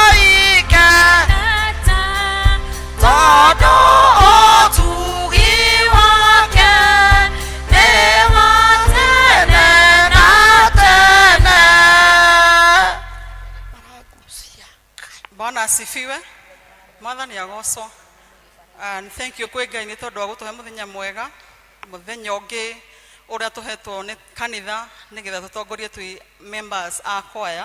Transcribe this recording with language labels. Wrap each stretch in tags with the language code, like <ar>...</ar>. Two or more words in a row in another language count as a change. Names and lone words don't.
<ki>ikene tondu utugi wake ni wa tene na tene.</ki> <sw>Bwana asifiwe.</sw> <ki>Mwathani agocwo.</ki> <en>And thank you</en> <ki>kwi Ngai ni tondu wa gutuhe muthenya mwega. Muthenya ungi uria tuhetwo ni kanitha nigetha tutongorie twi members a choir.</ki>